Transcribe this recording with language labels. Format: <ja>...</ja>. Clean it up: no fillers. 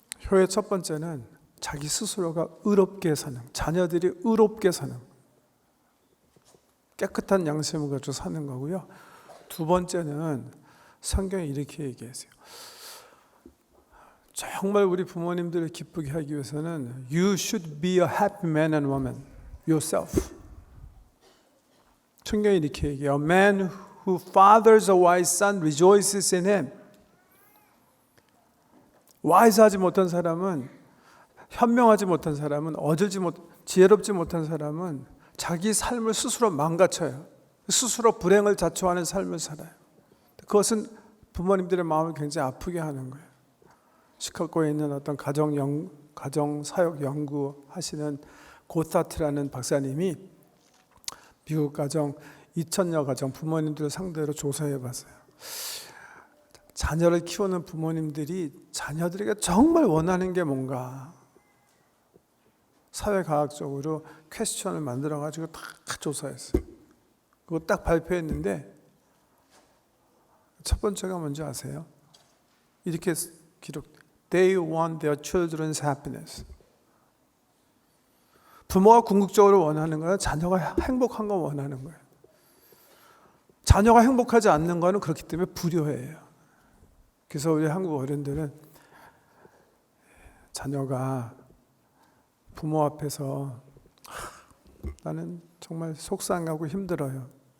<ko>효의 첫 번째는 자기 스스로가 의롭게 사는, 자녀들이 의롭게 사는, 깨끗한 양심을 가지고 사는 거고요. 두 번째는 성경에 이렇게 얘기하세요. 정말 우리 부모님들을 기쁘게 하기 위해서는</ko> <en>You should be a happy man and woman yourself.</en> <ko>성경에 이렇게 얘기해요.</ko> <en>A man who fathers a wise son rejoices in him.</en> <ko>와이즈하지 못한 사람은, 현명하지 못한 사람은, 지혜롭지 못한 사람은 자기 삶을 스스로 망가쳐요. 스스로 불행을 자초하는 삶을 살아요. 그것은 부모님들의 마음을 굉장히 아프게 하는 거예요. 시카고에 있는 어떤 가정 사역 연구하시는 고타트라는 박사님이 미국 가정 2,000여 가정 부모님들을 상대로 조사해 봤어요. 자녀를 키우는 부모님들이 자녀들에게 정말 원하는 게 뭔가 사회과학적으로 퀘스천을 만들어 가지고 다 조사했어요. 그거 딱 발표했는데 첫 번째가 뭔지 아세요? 이렇게 기록.</ko> <en>They want their children's happiness.</en> <ko>부모가 궁극적으로 원하는 거는 자녀가 행복한 거 원하는 거예요. 자녀가 행복하지 않는 거는 그렇기 때문에 불효예요. 그래서 우리 한국 어른들은 자녀가 부모 앞에서 나는 정말 속상하고 힘들어요.</ko>